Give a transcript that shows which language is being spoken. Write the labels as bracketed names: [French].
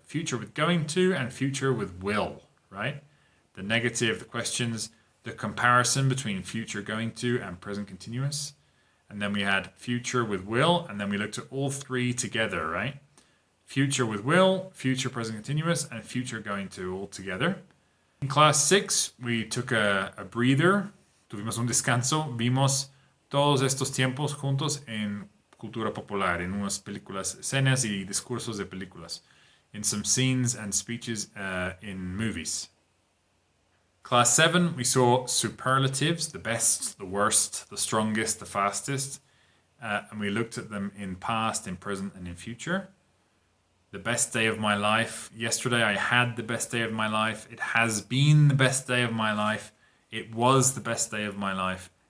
[English] Future with going to and future with will, right? The negative, the questions, the comparison between future going to and present continuous. And then we had future with will, and then we looked at all 3 together, right? Future with will, future present continuous, and future going to all together. In class 6, we took a breather, [Spanish] tuvimos un descanso, vimos todos estos tiempos juntos en cultura popular, en unas películas, escenas y discursos de películas, [English] in some scenes and speeches in movies. Class 7, we saw superlatives, the best, the worst, the strongest, the fastest, and we looked at them in past, in present, and in future. The best day of my life. Yesterday I had the best day of my life. It has been the best day of my life. It was the best day of my life.